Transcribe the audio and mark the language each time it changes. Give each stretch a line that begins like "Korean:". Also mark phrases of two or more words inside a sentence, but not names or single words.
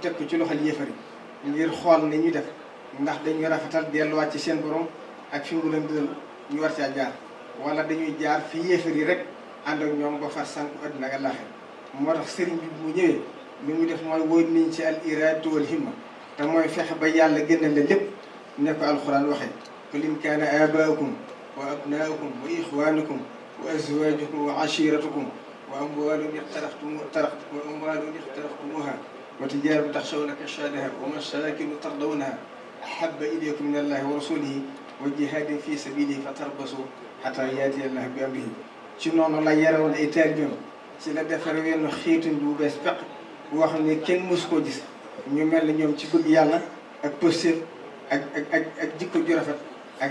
Wolof: teg ko ci loxol yéefari ngir xool ne ñu def ndax dañuy rafetal delluwaat ci seen borom ak fi mu leen dël ñu war caa jaar wala dañuy jaar fi yéefari rek ànd ak ñoom ba far sànku adduna ak àllaaxira moo tax sëriñ bi bu ñëwee li muy def mooy wóor niñ ci
Arabic: الإرادة والهمة
Wolof: te mooy fexe ba yàlla gënal la lépp ne ko alxuraan waxee
Arabic: قل إن كان آباؤكم وأبناؤكم وإخوانكم وأزواجكم وعشيرتكم وأموال اقترفتموها وتجارة تخشون كسادها ومساكن ترضونها أحب إليكم من الله ورسوله وجهاد في سبيله فتربصوا حتى يأتي الله بأمره
Wolof: ci noonu la yarewoon ay taalibeem ci la defare wenn xiituñ bu bees peq bu wax ne kenn mësu koo gis ñu mel ne ñoom ci bëgg yàlla ak pëstéef ak jikko ju rafet ak